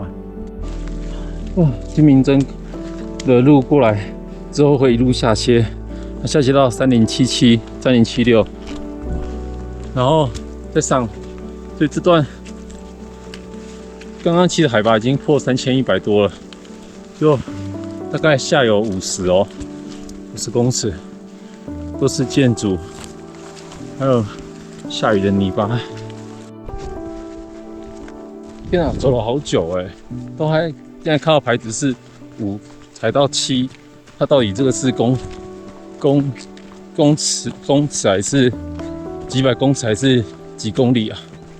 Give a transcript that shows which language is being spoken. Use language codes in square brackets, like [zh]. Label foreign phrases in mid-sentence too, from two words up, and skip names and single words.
[zh] 金明鎮的路過來之後會一路下切，下切到3077、3076，然後再上，所以這段剛剛其實海拔已經破3100多了，就大概下有50公尺，都是建築。還有下雨的泥巴，天啊，走了好久哎，都還現在看到牌子是5才到7，它到底這個是公尺還是幾百公尺還是幾公里啊？